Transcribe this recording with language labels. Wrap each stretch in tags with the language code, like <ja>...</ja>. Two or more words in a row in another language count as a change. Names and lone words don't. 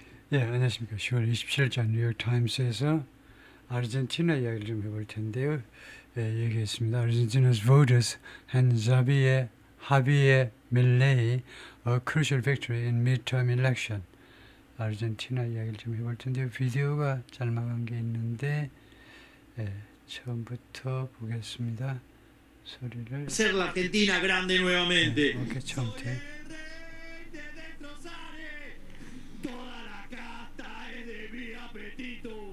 <ko>예, 안녕하십니까. 10월 27일자 뉴욕타임스에서 아르헨티나 이야기를 좀 해볼 텐데요. 예, 얘기했습니다.</ko> <en>Argentina's voters hand Javier Milei a crucial victory in midterm election.</en> <ko>아르헨티나 이야기를 좀 해볼 텐데요. 비디오가 짤막한 게 있는데 처음부터 보겠습니다. 소리를</ko> <es>Ser la Argentina grande nuevamente.</es> <ko>오케이, 처음부터.</ko> <es>Toda la casta es de mi apetito.</es>